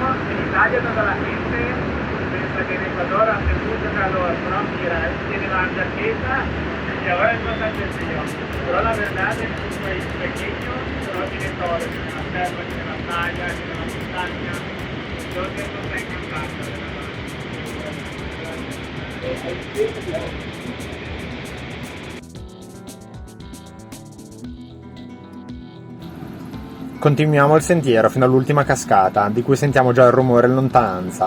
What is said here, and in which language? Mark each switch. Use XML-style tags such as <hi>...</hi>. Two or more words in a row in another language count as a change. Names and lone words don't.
<es>En Italia toda la gente piensa que en Ecuador hace mucho calor, pero mira, él tiene la jaqueta y ahora es bastante frío. Pero la verdad es un país pequeño, pero tiene todo, tiene la selva, tiene la playa, tiene la montaña. Entonces nos está encantando, de verdad.</es> <it>Continuiamo il sentiero fino all'ultima cascata, di cui sentiamo già il rumore in lontananza.</it>